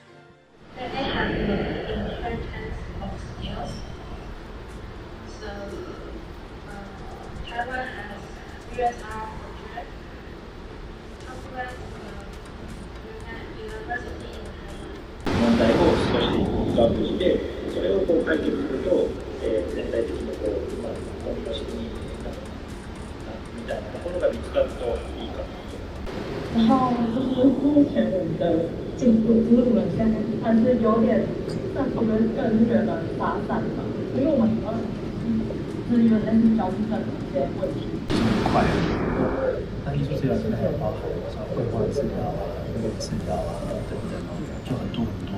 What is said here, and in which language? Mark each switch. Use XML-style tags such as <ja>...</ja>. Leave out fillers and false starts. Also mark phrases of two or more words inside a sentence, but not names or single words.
<en>They have the inheritance of skills. So Taiwan has USR project, Taiwan University in Taiwan.</en> <ja>問題を少しピックアップして、それを解決すると、全体的にコミュニケーションになるみたいなところが見つかるといいかなと。</ja> <zh>然后就是目前我们的进度，就是我们现在还是有点算是更觉得发散吧，因为我们主要是有点是交互上的一些问题。很快，那艺术治疗现在还有包含像绘画治疗啊、音乐治疗啊等等哦，就很多很多。</zh>